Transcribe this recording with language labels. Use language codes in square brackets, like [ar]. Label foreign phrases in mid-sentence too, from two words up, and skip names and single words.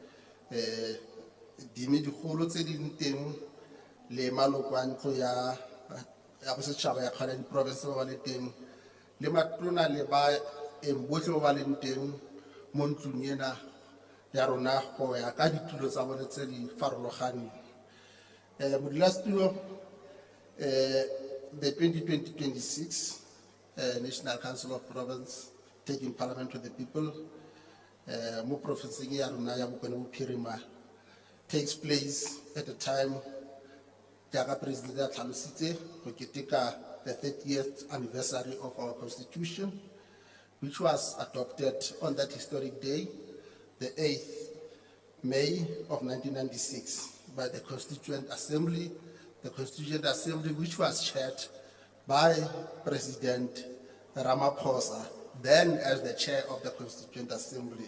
[tn] dimedikgolo tse di leng teng le maloko a ntlo ya bosetšhaba ya kgale di-province ba ba le teng le matona le ba botlhe ba ba leng teng mo ntlong ena ya rona go ya ka ditulo tsa bone tse di farologaneng. Modulasetulo, [en] the 2020-26 National Council of Province taking Parliament to the People [tn] mo provinceng ya rona ya Bokone Bophirima [en] takes place at a time [tn] jaaka President a tlhalositse go keteka [en] the 30th anniversary of our Constitution, which was adopted on that historic day, the 8th May of 1996 by the Constituent Assembly, which was chaired by President Ramaphosa, then as the chair of the Constituent Assembly.